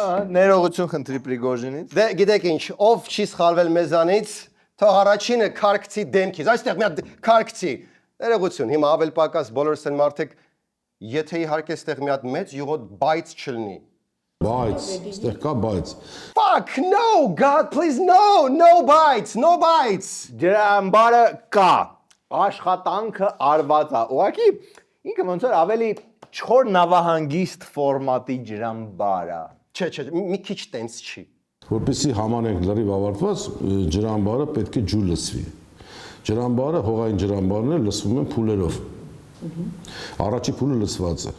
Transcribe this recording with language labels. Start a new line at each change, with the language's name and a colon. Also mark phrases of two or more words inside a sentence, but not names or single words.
Armenian: Ներողություն խնդրի Պրիգոժինից։ Դե գիտեք ինչ, ով չի սխալվել մեզանից, թող առաջինը քարքցի դեմքից, այստեղ մի հատ քարքցի։ Ներողություն, հիմա ավել պակաս բոլորս են մարդիկ, եթե իհարկե այստեղ մի հատ մեծ յուղոտ բայց չլինի։ Բայց, այստեղ կա բայց։
English: Fuck, no, God, please, no bites, no bites։
Armenian: Ջրամբարը կա, աշխատանքը արված է։ Ուղղակի ինքը ոնց որ ավելի չոր նավահանգիստ ֆորմատի ջրամբար է։ Չէ, մի քիչ տենց չի։ Որպեսզի համանենք լրիվ ավարտված, ջրամբարը պետք է ջուր լցվի։ Ջրամբարը, հողային ջրամբարն է լցվում են փուլերով։ Առաջի փուլը լցված է։